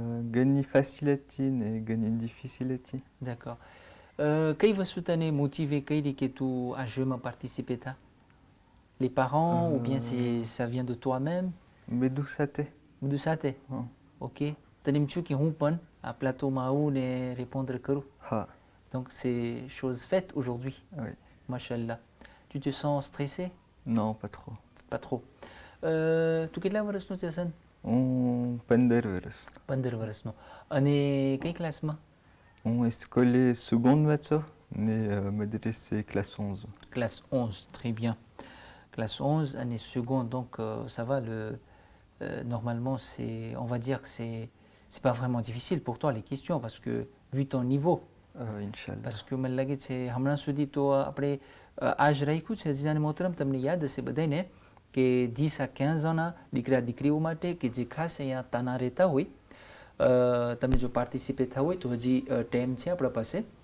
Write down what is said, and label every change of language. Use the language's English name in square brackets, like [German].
[Gujarati] ઘણી facile હતી ને ઘણી difficile હતી. [French] D'accord. [Gujarati] કઈ વસ્તુ તને મોટિવે કરી કે તું આ jeuમાં participer થા? [French] Les parents ou bien ça vient de toi-même? [Gujarati] બધું સાથે. બધું સાથે? Ok. તને એમ થયું કે હું પણ આ પ્લાટોમાં આવું ને répondre કરું? હા. [French] Donc c'est chose faite aujourd'hui. Oui. Mashallah. Tu te sens stressé? Non, pas trop. Pas trop. [Gujarati] તું કેટલા વર્ષનો છે હસન? હું 15 વર્ષ. 15 વર્ષનો. અને કઈ ક્લાસમાં? હું સ્કૂલે seconde છો ને મદ્રસે classe 11. [French] Classe 11, très bien. Classe 11, année seconde, donc ça va. Normalement, on va dire que c'est pas vraiment difficile pour toi les questions parce que vu ton niveau. [Arabic] Inch'Allah. [French] Parce que [Gujarati] મને લાગે છે હમણાં સુધી તો આપણે આ જ રાખ્યું છે અઝીઝાન મોહતરમ, તમને યાદ હશે બધાને કે [French] 10 à 15 ans [Gujarati] દીકરા દીકરીઓ માટે કે જે ખાસ અહીંયા તાના રહેતા હોય, તમે જો પાર્ટિસિપેટ થયા હોય તો હજી ટાઈમ છે આપણા પાસે.